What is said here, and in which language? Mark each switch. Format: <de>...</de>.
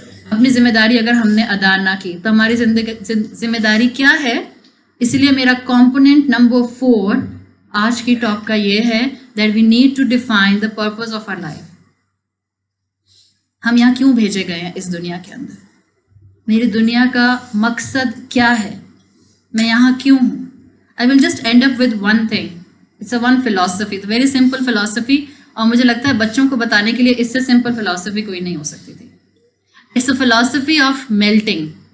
<ur>اپنی ذمہ داری اگر ہم نے ادا نہ کی تو ہماری ذمہ داری کیا ہے؟ اسی لیے میرا کمپوننٹ نمبر 4 آج کی ٹاک کا یہ ہے</ur> <en>that we need to define the purpose of our life.</en> <ur>ہم یہاں کیوں بھیجے گئے ہیں اس دنیا کے اندر؟ میری دنیا کا مقصد کیا ہے, میں یہاں کیوں ہوں.</ur> <en>I will just end up with one thing. It's a one philosophy, the very simple philosophy.</en> <ur>اور مجھے لگتا ہے بچوں کو بتانے کے لیے اس سے سمپل فلاسفی کوئی نہیں ہو سکتی تھی.</ur> <en>It's a philosophy of melting.</en>